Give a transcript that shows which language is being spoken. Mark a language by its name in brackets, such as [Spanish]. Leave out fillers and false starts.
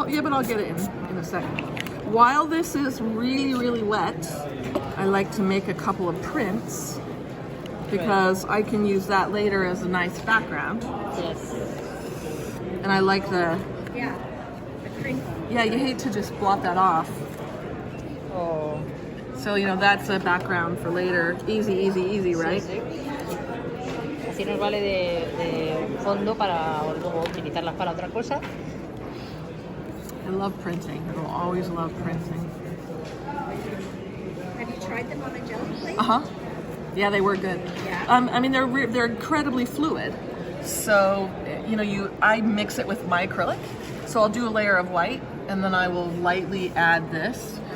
[English] Oh yeah, but I'll get it in a second. While this is really, really wet, I like to make a couple of prints because I can use that later as a nice background. Yes. And I like the crinkle. Yeah, you hate to just blot that off. Oh. So, that's a background for later. Easy, easy, easy, right? [Spanish] Sí, sí. Así nos vale de fondo para luego utilizarlas para otra cosa. [English] I love printing. I will always love printing. Have you tried them on a jelly plate? Yeah, they were good. Yeah. I mean, they're incredibly fluid. So, I mix it with my acrylic. So I'll do a layer of white, and then I will lightly add this.